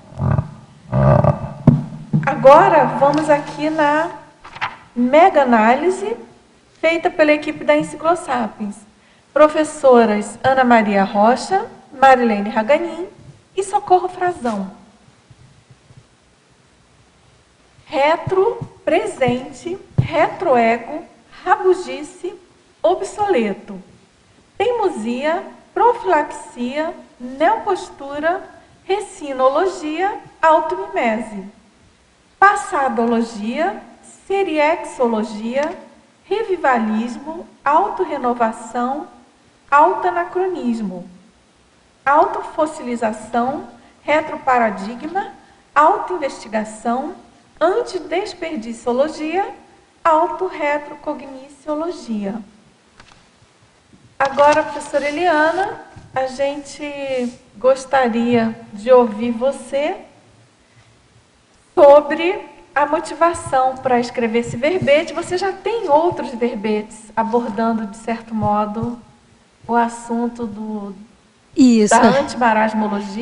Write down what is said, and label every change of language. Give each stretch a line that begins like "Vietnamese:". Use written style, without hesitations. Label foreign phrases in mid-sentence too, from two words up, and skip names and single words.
Portuguese: Agora vamos aqui na mega-análise feita pela equipe da Enciclosapiens. Professoras Ana Maria Rocha, Marilene Raganin e Socorro Frazão. Retro, presente, retroego, rabugice, obsoleto. Teimosia, profilaxia, neopostura, recinologia, automimese. Passadologia, seriexologia, revivalismo, autorrenovação, autanacronismo. Autofossilização, retroparadigma, autoinvestigação, antidesperdiciologia, autorretrocogniciologia. Agora, professora Eliana, a gente gostaria de ouvir você sobre a motivação para escrever esse verbete. Você já tem outros verbetes abordando, de certo modo, o assunto da antimarasmologia,